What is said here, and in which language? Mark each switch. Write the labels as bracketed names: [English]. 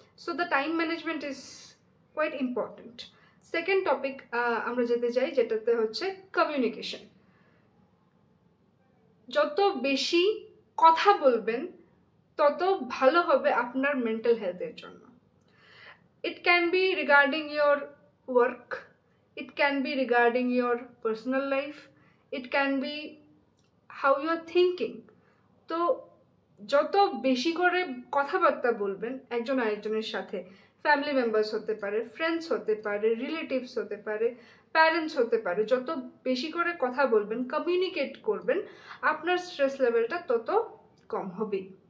[English] So the time management is quite important. [Bangla] Second topic আমরা যেতে চাই, যেটাতে হচ্ছে কমিউনিকেশন। যত বেশি কথা বলবেন তত ভালো হবে আপনার মেন্টাল হেলথের জন্য। [English] It can be regarding your work, it can be regarding your personal life, it can be how you are thinking. [Bangla] তো যত বেশি করে কথাবার্তা বলবেন একজন আরেকজনের সাথে, ফ্যামিলি মেম্বার্স হতে পারে, ফ্রেন্ডস হতে পারে, রিলেটিভস হতে পারে, প্যারেন্টস হতে পারে, যত বেশি করে কথা বলবেন, কমিউনিকেট করবেন, আপনার স্ট্রেস লেভেলটা তত কম হবে।